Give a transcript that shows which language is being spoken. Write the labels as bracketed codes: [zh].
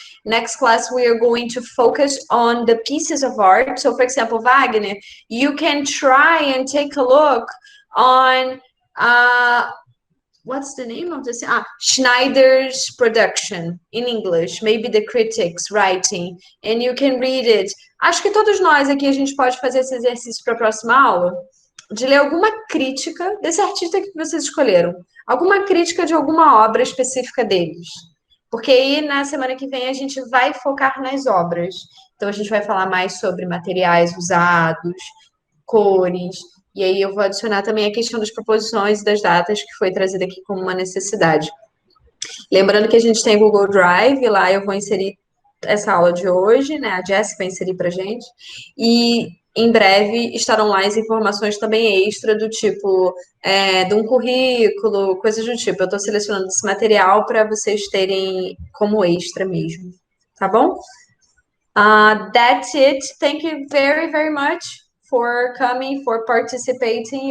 [en] Next class, we are going to focus on the pieces of art. So, for example, Wagner, you can try and take a look on, what's the name of this? Schneider's production in English, maybe the critics writing, and you can read it. [pt] Acho que todos nós aqui a gente pode fazer esse exercício para a próxima aula, de ler alguma crítica desse artista que vocês escolheram, alguma crítica de alguma obra específica deles. Porque aí, na semana que vem, a gente vai focar nas obras. Então, a gente vai falar mais sobre materiais usados, cores, e aí eu vou adicionar também a questão das proposições e das datas, que foi trazida aqui como uma necessidade. Lembrando que a gente tem Google Drive, lá eu vou inserir essa aula de hoje, né? A Jess vai inserir pra gente. E em breve estarão lá as informações também extra do tipo, de um currículo, coisas do tipo. Eu estou selecionando esse material para vocês terem como extra mesmo, tá bom? [en] That's it. Thank you very, very much for coming, for participating.